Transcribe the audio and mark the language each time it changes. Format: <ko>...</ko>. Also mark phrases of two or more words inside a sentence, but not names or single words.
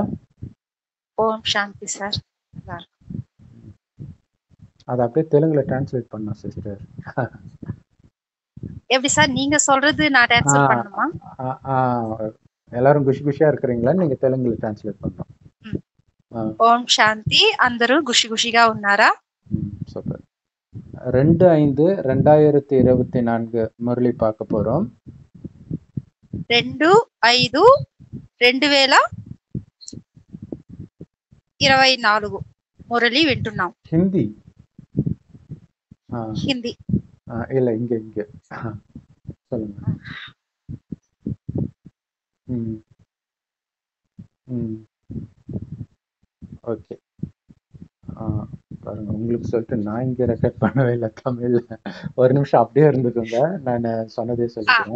<ta>ஓம் சாந்தி சார். அதை அப்படியே தெலுங்குல டிரான்ஸ்லேட் பண்ணோம் சிஸ்டர். எப்படி சார் நீங்க சொல்றது நான் ட்ரான்ஸ்ஃபர் பண்ணணுமா? எல்லாரும் குஷி குஷியா இருக்கிறீங்களா? நீங்க தெலுங்குல டிரான்ஸ்லேட் பண்ணோம்.</ta> <te>ఓం శాంతి. అందరూ గుషి గుషిగా ఉన్నారా? சூப்பர். 2/5/2024 முரளி பார்க்க போறோம். 2/5/2024 మురళి వింటున్నాం. హిందీ హిందీ</te> <ta>இல்ல இங்க சொல்லுங்க. ஓகே. பாருங்க, உங்களுக்கு சொல்லிட்டு நான் இங்க ரெக்கார்ட் பண்ணவே இல்லை தமிழ்ல. ஒரு நிமிஷம் அப்படியே இருந்துக்கோங்க, நான் சொன்னதே சொல்லிக்கிறேன்.</ta>